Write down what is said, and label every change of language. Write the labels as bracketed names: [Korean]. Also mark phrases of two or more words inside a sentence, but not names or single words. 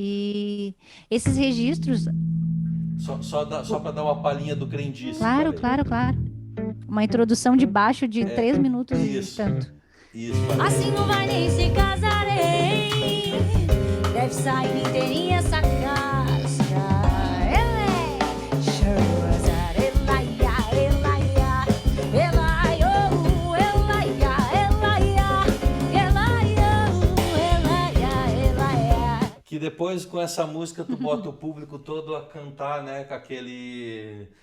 [Portuguese] E esses registros, Só para dar uma palhinha do Crendice. claro, peraí. claro. Uma introdução de baixo de 3 minutos e Isso. tanto. Isso, peraí. Assim não vai nem se casarei. Deve sair inteirinha essa casca. Elé, churrasar, elaia, elaia, elaia, oh, elaia, elaia, elaia. Que depois com essa música tu bota o público todo a cantar, né? Com aquele.